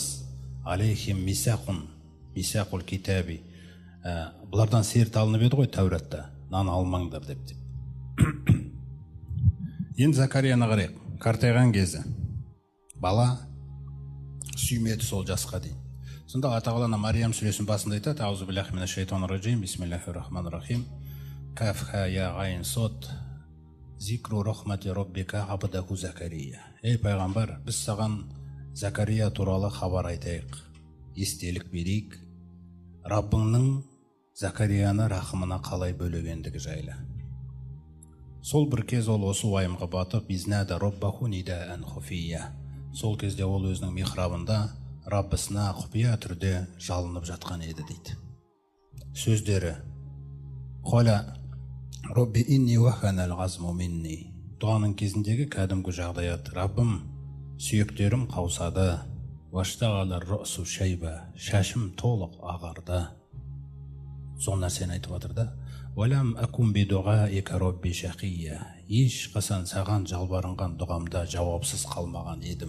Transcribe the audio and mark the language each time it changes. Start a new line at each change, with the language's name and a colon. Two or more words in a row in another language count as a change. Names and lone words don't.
Arabic: ألم يؤخذ عليهم ميثاق ميثاق الكتاب.
Kazakh: Бұлардан серт алынып еді ғой Тәуратта, нан алмаңдар деп. Енді Закарияны қарайық. Қартайған кезі бала сүймеді сол жасқа дейін. Сонда Алла Тағала Мариям сүресінің басында айтады:
Arabic: أعوذ بالله من الشيطان الرجيم بسم الله الرحمن الرحيم, كهيعص ذكر رحمت ربك عبده زكريا.
Kazakh: Ей пайғамбар, біз саған Закария туралы хабар айтайық, естелік берейік, Раббыңның Закарияны рахымына қалай бөлегендігі жайлы. Сол бір кез ол осы уайымға батып,
Arabic: إذ نادى ربه نداء خفيا.
Kazakh: Сол кезде ол өзінің михрабында Раббысына құпия түрде жалынып жатқан еді дейді.
Arabic: Сөздері: قال رب إني وهن العظم مني.
Kazakh: Дуаның кезіндегі кәдімгі жағдаят: Раббым, сүйектерім қаусады,
Arabic: واشتعل الرأس شيبا,
Kazakh: шашым толық ағарды. Сол нәрсені айтып жатыр да.
Arabic: ولم أكن بدعائك رب شقيا.
Kazakh: Еш қасан саған жалбарынған дұғамда жауапсыз қалмаған едім.